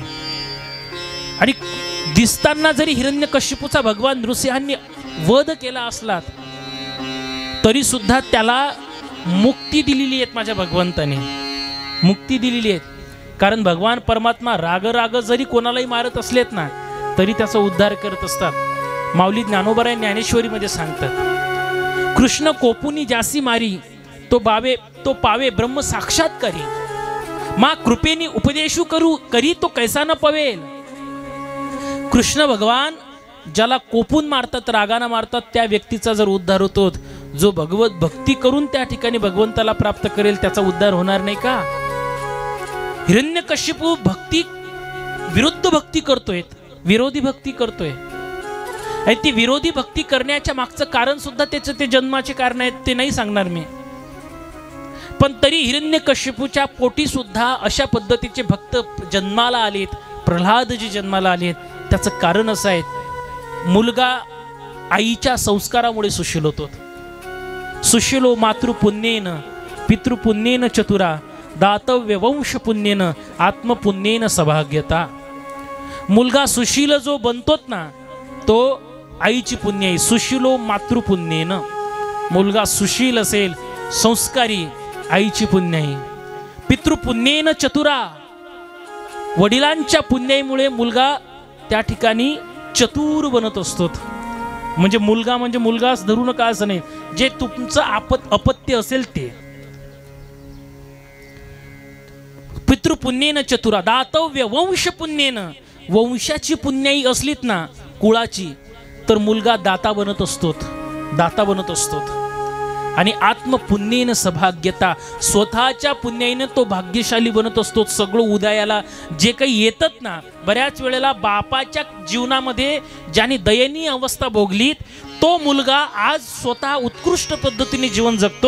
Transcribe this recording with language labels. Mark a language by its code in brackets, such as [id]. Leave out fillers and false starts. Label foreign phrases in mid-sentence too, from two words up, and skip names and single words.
[mr] आणि दिसताना जरी हिरण्यकश्यपूचा भगवान नृसिंहांनी वध केला असला तरी सुद्धा त्याला मुक्ती दिलेली आहे माझ्या भगवंताने, मुक्ती दिलेली आहे। कारण भगवान परमात्मा राग जरी कोणालाही मारत असलेत ना, तरी त्याचा उद्धार करत असतात. माऊली ज्ञानोबा ज्ञानेश्वरीमध्ये सांगतात, कृष्ण कोपुनी जासी मारी तो पावे ब्रह्म साक्षात्कारी, मा कृपेनी उपदेशू करी तो कैसा न पवेल. कृष्ण भगवान ज्याला कोपून मारतात, रागाने मारतात, त्या व्यक्तीचा जर उद्धार होतो. जो भगवत भक्ती करून त्या ठिकाणी भगवंताला प्राप्त करेल त्याचा उद्धार होणार नाही का? हिरण्यकश्यपू भक्ती विरुद्ध भक्ती करतोय, विरोधी भक्ती करतोय. आणि ती विरोधी भक्ती करण्याच्या मागचं कारण सुद्धा त्याचं ते जन्माचे कारण आहेत, ते नाही सांगणार मी. पण तरी हिरण्यकश्यपूच्या पोटी सुद्धा अशा पद्धतीचे भक्त जन्माला आलेत, प्रल्हाद जे जन्माला आलेत. त्याचं कारण असं आहे, मुलगा आईच्या संस्कारामुळे सुशील होतो. [sa] सुशीलो मातृपुण्येन पितृपुण्येन चतुरा दातव्य वंश पुण्येन आत्मपुण्येन सौभाग्यता. [mr] मुलगा सुशील जो बनतोत ना, तो आईची पुण्य आहे. [sa] सुशीलो मातृपुण्येन, [mr] मुलगा सुशील असेल, संस्कारी, आईची पुण्य आहे. [sa] पितृपुण्येन चतुरा, [mr] वडिलांच्या पुण्याईमुळे मुलगा त्या ठिकाणी चतुर बनत असतो. म्हणजे मुलगाच धरू नका असं नाही, जे तुमचं अपत्य असेल ते. [sa] पितृपुण्येन चतुरा दातव्य वंश पुण्येन, [mr] वंशाची पुण्याई असलीत ना, कुळाची, तर मुलगा दाता बनत असतो. आणि [sa] आत्मपुण्येन सौभाग्यता, [mr] स्वतःच्या पुण्याईने तो भाग्यशाली बनत असतो. सगळं उदयाला जे काही येतात ना, बऱ्याच वेळेला बापाच्या जीवनामध्ये ज्याने दयनीय अवस्था भोगलीत, तो मुलगा आज स्वतः उत्कृष्ट पद्धतीने जीवन जगतो.